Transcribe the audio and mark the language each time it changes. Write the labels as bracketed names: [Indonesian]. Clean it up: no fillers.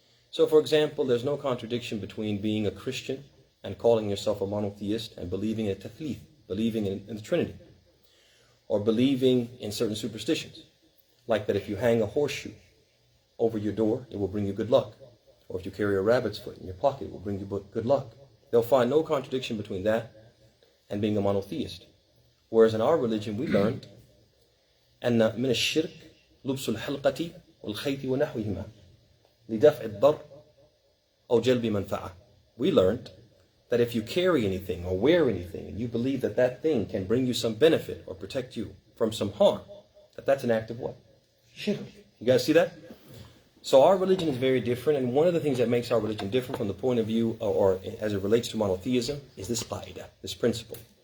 [English] So, for example, there's no contradiction between being a Christian and calling yourself a monotheist and believing in Tawhid, believing in the Trinity, or believing in certain superstitions, like that if you hang a horseshoe over your door, it will bring you good luck, or if you carry a rabbit's foot in your pocket, it will bring you good luck. They'll find no contradiction between that and being a monotheist. Whereas in our religion, we learned [Arabic] أن من الشرك لبس الحلقة والخيط ونحوهما لدفع الضر أو جلب منفعة. [English] We learned that if you carry anything or wear anything and you believe that that thing can bring you some benefit or protect you from some harm, that's an act of what? Shirk. You guys see that? So our religion is very different, and one of the things that makes our religion different from the point of view, or as it relates to monotheism, is this qa'idah, this principle.